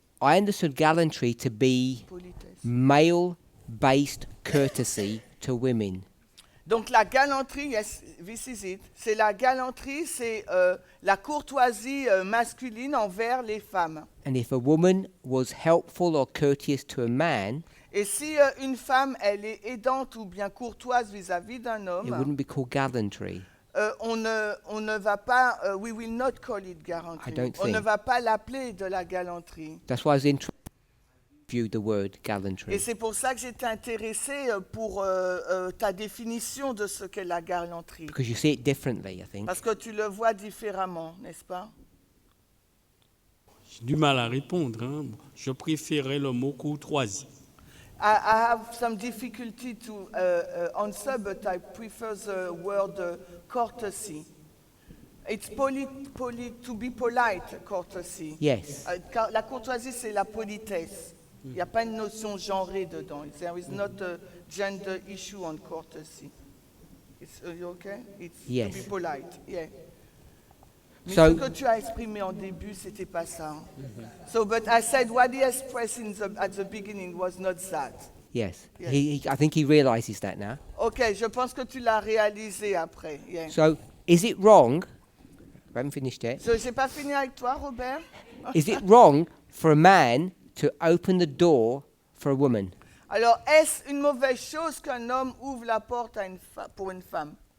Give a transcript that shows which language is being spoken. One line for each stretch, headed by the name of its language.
English: I understood gallantry to be male-based courtesy to women.
French: Donc la galanterie,
English: yes, this is it.
French: C'est la galanterie, c'est la courtoisie masculine envers les femmes.
English: And if a woman was helpful or courteous to a man,
French: et si une femme, elle est aidante ou bien courtoise vis-à-vis d'un homme,
English: it wouldn't be called gallantry.
French: On ne va pas,
English: we will not call it gallantry.
French: On ne va pas l'appeler de la galanterie.
English: That's why I was interested to view the word gallantry.
French: Et c'est pour ça que j'étais intéressée pour ta définition de ce qu'est la galanterie.
English: Because you see it differently, I think.
French: Parce que tu le vois différemment, n'est-ce pas? J'ai du mal à répondre, hein. Je préférais le mot courtoisie.
English: I have some difficulty to answer, but I prefer the word courtesy. It's to be polite, courtesy. Yes.
French: La courtoisie, c'est la politesse. Il n'y a pas une notion genrée dedans.
English: There is not a gender issue on courtesy. Are you okay? It's Yes. to be polite. Yeah.
French: Mais
English: So-
French: ce que tu as exprimé en début, c'était pas ça.
English: So, but I said what he expressed at the beginning was not that. Yes. Yes. I think he realizes that now.
French: Ok, je pense que tu l'as réalisé après.
English: Yeah. So, is it wrong? I haven't finished yet.
French: So, j'ai pas fini avec toi, Robert.
English: Is it wrong for a man to open the door for a woman?
French: Alors, est-ce une mauvaise chose qu'un homme ouvre la porte à pour une femme?